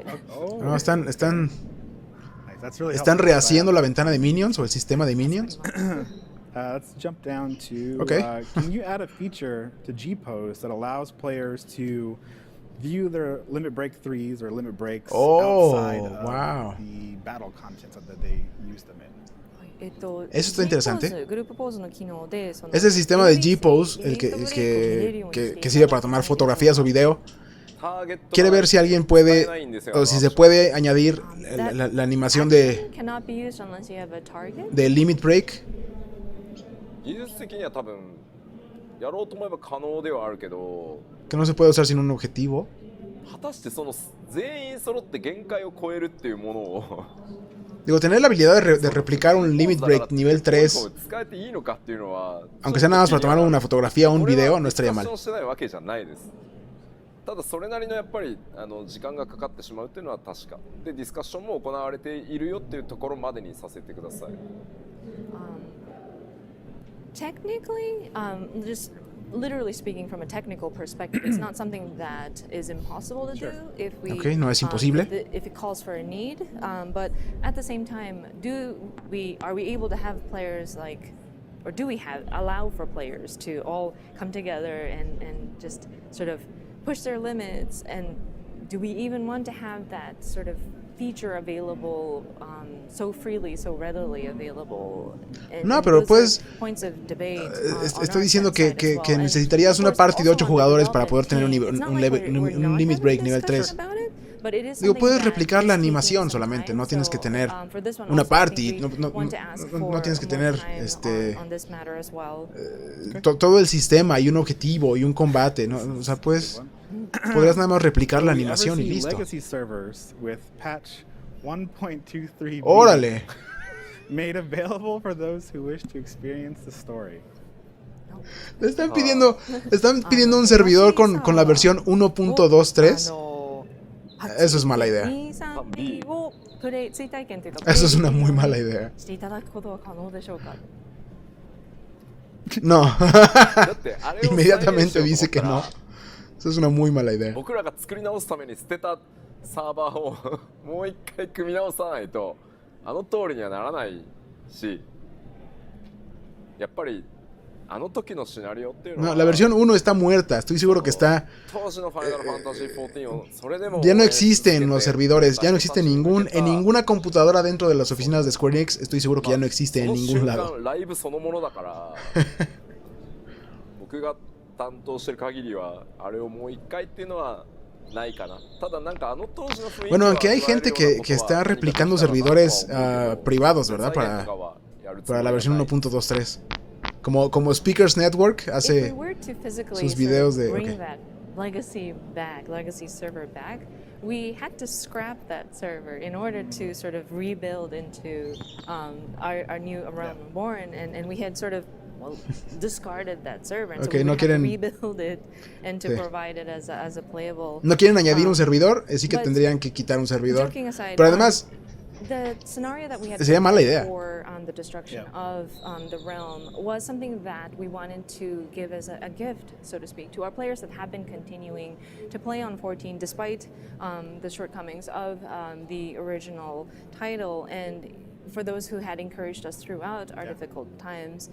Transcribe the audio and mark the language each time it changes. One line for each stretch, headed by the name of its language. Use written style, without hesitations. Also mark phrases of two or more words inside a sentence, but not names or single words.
Spanish: No, están rehaciendo la ventana de minions o el sistema de minions.
English: Let's jump down to, can you add a feature to G-Pose that allows players to view their limit break 3s or limit breaks outside of the battle contents that they use them in?
Spanish: Eso está interesante. Ese sistema de G-Pose, el que sirve para tomar fotografías o video, quiere ver si alguien puede, o si se puede añadir la animación de
English: limit break.
Japanese: 技術的には多分やろうと思えば可能ではあるけど、
Spanish: que no se puede usar sin un objetivo.
Japanese: 果たしてその全員揃って限界を超えるっていうものを
Spanish: Digo, tener la habilidad de replicar un
English: limit break
Spanish: nivel 3,
Japanese: 使えていいのかっていうのは、
Spanish: aunque sea nada más para tomar una fotografía o un video, no estaría mal.
Japanese: してないわけじゃないです。ただそれなりのやっぱり時間がかかってしまうっていうのは確かで、ディスカッションも行われているよっていうところまでにさせてください。
English: Technically, just literally speaking from a technical perspective, it's not something that is impossible to do if we
Spanish: no es imposible.
English: If it calls for a need. But at the same time, are we able to have players or do we allow for players to all come together and just sort of push their limits? And do we even want to have that sort of feature available so freely, so readily available.
Spanish: No, pero pues estoy diciendo que necesitarías una party de 8 jugadores para poder tener un
English: limit break
Spanish: nivel 3. Digo, puedes replicar la animación solamente, no tienes que tener una party, no tienes que tener todo el sistema y un objetivo y un combate, ¿no? O sea, pues podrías nada más replicar la animación y listo. ¡Órale!
English: Made available for those who wish to experience the story.
Spanish: Le están pidiendo un servidor con la versión 1.23. Eso es mala idea. Eso es una muy mala idea. No. Inmediatamente dice que no. Eso es una muy mala idea.
Japanese: 僕らが作り直すために捨てたサーバーをもう一回組み直さないとあの通りにはならないし、やっぱりあの時のシナリオっていうのは
Spanish: No, la versión 1 está muerta. Estoy seguro que está. Ya no existen los servidores. Ya no existe en ninguna computadora dentro de las oficinas de Square Enix. Estoy seguro que ya no existe en ningún lado.
Japanese: ライブそのものだから僕が担当してる限りはあれをもう一回っていうのはないかな。ただなんかあの当時の雰囲気
Spanish: Bueno, aunque hay gente que está replicando servidores privados, ¿verdad? Para la versión 1.23. Como Speakers Network hace sus videos de...
English: Okay. Legacy server back, we had to scrap that server in order to sort of rebuild into our new Realm Reborn, and we had sort of discarded that server, and okay, so we
Spanish: no
English: had
Spanish: quieren,
English: to rebuild it and to provide it as a playable.
Spanish: No quieren añadir un servidor, así que tendrían que quitar un servidor. Pero además,
English: the scenario that we had
Spanish: sería mala idea.
English: For the destruction of the realm was something that we wanted to give as a gift, so to speak, to our players that have been continuing to play on 14 despite the shortcomings of the original title, and for those who had encouraged us throughout our difficult times.